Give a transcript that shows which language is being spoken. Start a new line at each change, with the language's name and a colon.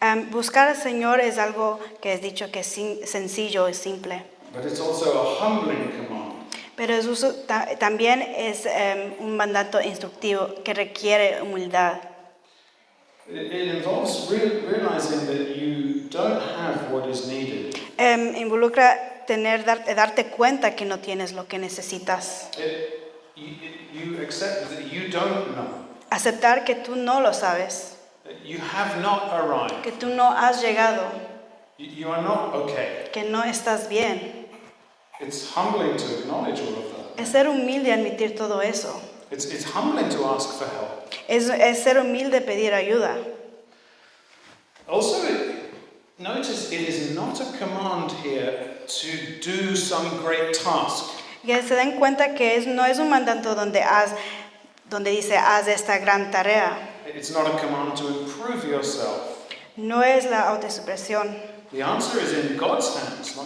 Spanish: Buscar al Señor es algo que es dicho que es sencillo y simple.
English: But it's also a humbling command.
Spanish: Pero también es un mandato instructivo que requiere humildad.
English: It involves realizing that you don't have what is needed.
Spanish: Involucra darte cuenta que no tienes lo que necesitas.
English: You accept that you don't know.
Spanish: Aceptar que tú no lo sabes,
English: You have not arrived.
Spanish: que tú no has llegado,
English: You are not okay.
Spanish: que no estás bien.
English: It's humbling to acknowledge all of that.
Spanish: Es ser humilde admitir todo eso.
English: It's humbling to ask for help.
Spanish: Es ser humilde pedir ayuda.
English: Also, notice it is not a command here to do some great task.
Spanish: Que se den cuenta que no es un mandato donde dice haz esta gran tarea.
English: It's not a command to improve yourself.
Spanish: No es la autoexpresión.
English: The answer is in God's hands, not